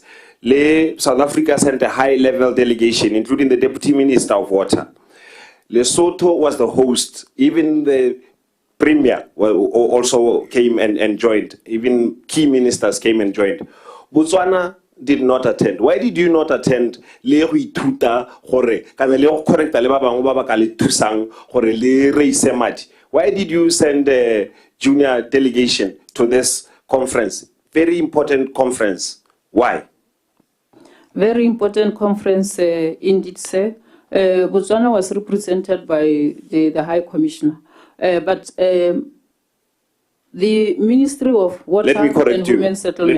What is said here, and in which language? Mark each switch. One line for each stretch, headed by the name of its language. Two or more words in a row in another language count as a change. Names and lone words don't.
English: South Africa sent a high-level delegation, including the Deputy Minister of Water. Lesotho was the host. Even the Premier also came and joined. Even key ministers came and joined. Botswana did not attend. Why did you not attend?
Tswana: Le go ithuta gore kana le go correcta le ba bangwe ba ba ka le thusang gore le reise madi.
English: Why did you send a junior delegation to this conference? Very important conference. Why? Very important conference indeed, sir. Botswana was represented by the High Commissioner. But the Ministry of Water and Human Settlement...